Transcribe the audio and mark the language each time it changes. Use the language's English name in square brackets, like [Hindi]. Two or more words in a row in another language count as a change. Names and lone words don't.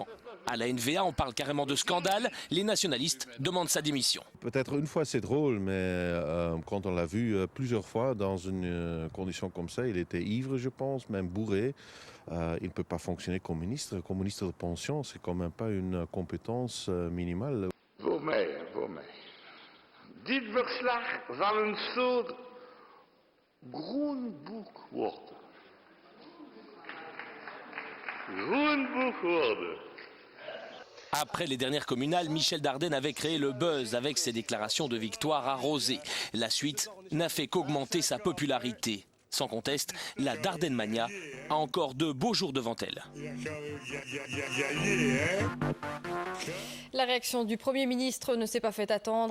[French] À la NVA, on parle carrément de scandale. Les nationalistes demandent sa démission. Peut-être une fois c'est drôle, mais quand on l'a vu plusieurs fois dans une condition comme ça, il était ivre, je pense, même bourré. Il ne peut pas fonctionner comme ministre. Comme ministre de pension, c'est quand même pas une compétence minimale. [Dutch] Voor mij. Dit verslag zal een soort groenboek worden. Groenboek worden. [French] Après les dernières communales, Michel Dardenne avait créé le buzz avec ses déclarations de victoire arrosées. La suite n'a fait qu'augmenter sa popularité. Sans conteste, la Dardenne-mania a encore de beaux jours devant elle. La réaction du Premier ministre ne s'est pas fait attendre.